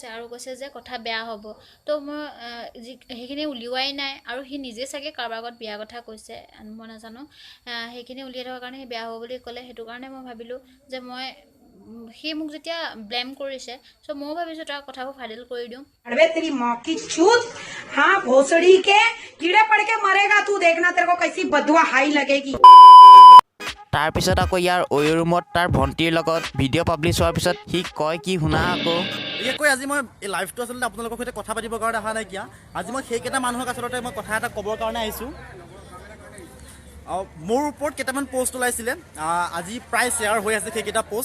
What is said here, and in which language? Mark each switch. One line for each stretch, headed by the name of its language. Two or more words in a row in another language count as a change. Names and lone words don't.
Assamese: আৰু কৈছে যে কথা বেয়া হ'ব। তো মই সেইখিনি উলিওৱাই নাই, আৰু সি নিজে চাগে কাৰোবাৰ আগত বিয়াৰ কথা কৈছে, মই নাজানো। সেইখিনি উলিয়াই থকাৰ কাৰণে সি বেয়া হ'ব বুলি ক'লে। সেইটো কাৰণে মই ভাবিলোঁ যে সি মোক যেতিয়া ব্লেম কৰিছে, চ' ময়ো ভাবিছোঁ তাৰ কথাবোৰ ফাদিল কৰি দিওঁ।
Hindi: अरे तेरी माँ की चूत, हाँ भोसड़ी के कीड़े पड़ के मरेगा तू, देखना तेरे को कैसी बदुआ हाई लगेगी।
Assamese: তাৰপিছত আকৌ ইয়াৰ ৰুমত তাৰ ভণ্টিৰ লগত ভিডিঅ' পাব্লিছ হোৱাৰ পিছত সি কয় কি শুনা আকৌ। বিশেষকৈ আজি মই এই লাইভটো আচলতে আপোনালোকৰ সৈতে কথা পাতিবৰ কাৰণে অহা নাইকিয়া। আজি মই সেইকেইটা মানুহক আচলতে মই কথা এটা ক'বৰ কাৰণে আহিছোঁ। মোৰ ওপৰত কেইটামান পোষ্ট ওলাইছিলে, আজি প্ৰায় শ্বেয়াৰ হৈ আছে সেইকেইটা পোষ্ট।